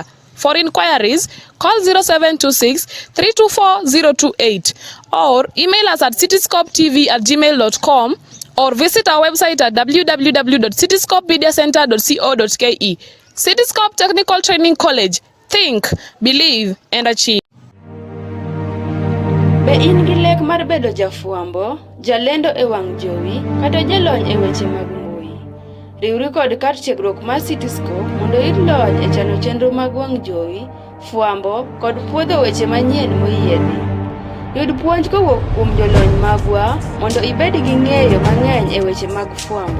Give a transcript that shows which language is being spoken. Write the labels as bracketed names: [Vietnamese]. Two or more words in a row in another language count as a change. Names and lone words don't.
[English] For inquiries, call 0726 324 028 or email us at cityscopetv@gmail.com or visit our website at www.cityscopemediacenter.co.ke. Cityscope Technical Training College. Think, believe, and achieve. [Luo (Kenya and Tanzania)] Be in gi lek mar bedo jafuambo, jalendo e wang' jowi, kata jalony e weche mag mbui? Riwri kod kar tiegruok mar Cityscope mondo iyud lony e chano chenro mag wang' jowi, fuambo kod puodho weche manyien moyiedhi. Yud puonj kowuok kuom jolony magwa mondo ibed gi ng'eyo mang'eny e weche mag fuambo.